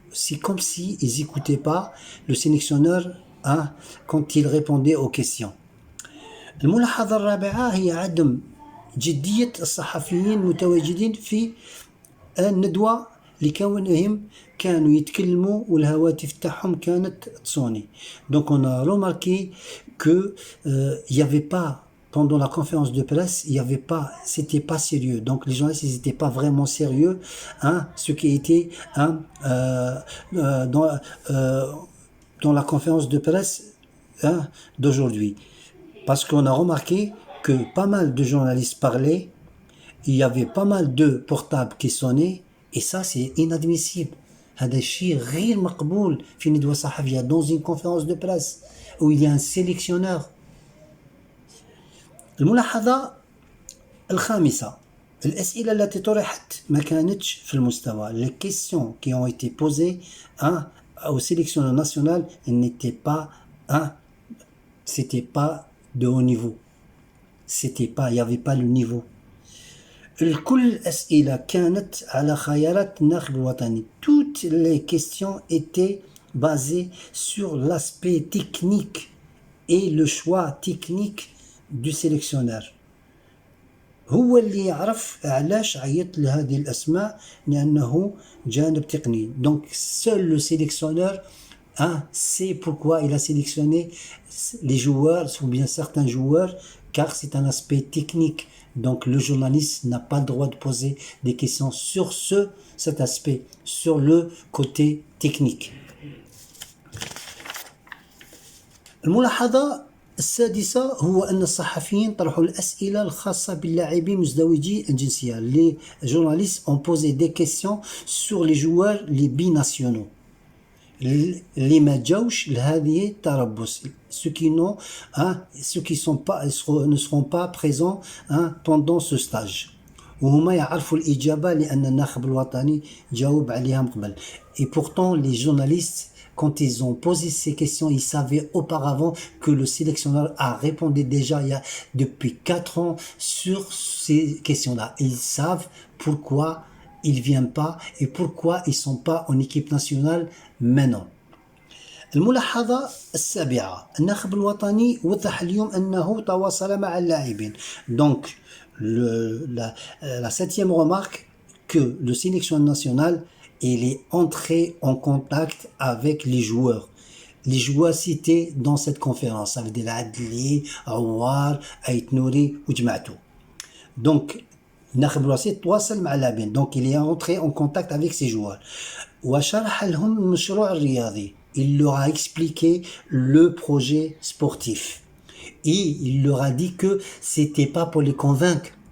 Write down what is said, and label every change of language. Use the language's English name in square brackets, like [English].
[French] C'est comme si ils n'écoutaient pas le sélectionneur quand il répondait aux questions. [Arabic] الملاحظة الرابعة هي عدم جدية الصحفيين المتواجدين في الندوة لكونهم كانوا يتكلموا والهواتف تاعهم كانت تصوني. [French] Donc on a remarqué que il y avait pas pendant la conférence de presse, il y avait pas, c'était pas sérieux. Donc les journalistes ils étaient pas vraiment sérieux, ce qui était dans la conférence de presse d'aujourd'hui. Parce qu'on a remarqué que pas mal de journalistes parlaient, il y avait pas mal de portables qui sonnaient, et ça c'est inadmissible. [Arabic] هذا الشيء غير مقبول في ندوة صحفية [French] dans une conférence de presse où il y a un sélectionneur. [Arabic] الملاحظة الخامسة، الأسئلة التي طرحت ما كانتش في المستوى. [French] Les questions qui ont été posées au sélectionneur national n'étaient pas c'était pas de haut niveau. C'était pas, il n'y avait pas le niveau. [Arabic] الكل الأسئلة كانت على خيارات الناخب الوطني. [French] Toutes les questions étaient basées sur l'aspect technique et le choix technique du sélectionneur. [Arabic] هو اللي يعرف علاش عيط لهذه الأسماء، لأنه جانب تقني. [French] Donc seul le sélectionneur sait pourquoi il a sélectionné les joueurs ou bien certains joueurs, car c'est un aspect technique. Donc le journaliste n'a pas le droit de poser des questions sur cet aspect, sur le côté technique. [Arabic] الملاحظة السادسة هو أن الصحفيين طرحوا الأسئلة الخاصة باللاعبين مزدوجي الجنسية. [French] Les journalistes ont posé des questions sur les joueurs les binationaux. [Arabic] اللي ما جاوش لهذه التربص، [French] ceux qui ne seront pas présents pendant ce stage، [Arabic] وهما يعرفوا الإجابة لأن الناخب الوطني جاوب عليها من قبل. [French] Et pourtant les journalistes quand ils ont posé ces questions, ils savaient auparavant que le sélectionneur a répondu déjà depuis 4 ans sur ces questions-là. Ils savent pourquoi ils viennent pas et pourquoi ils sont pas en équipe nationale maintenant. [Arabic] الملاحظة السابعة، الناخب الوطني وضح اليوم أنه تواصل مع اللاعبين. [French] Donc la 7e remarque, que le sélectionneur national il est entré en contact avec les joueurs. Les joueurs cités dans cette conférence, ça veut dire Adli, Awar, Ait Nouri ou Jma'tou. [Arabic] Donc, الناخب الوطني تواصل مع اللاعبين. [French] Donc, il est entré en contact avec ces joueurs. [Arabic] وشرح لهم المشروع الرياضي. [French] Il leur a expliqué le projet sportif. Et il leur a dit que c'était pas pour les convaincre.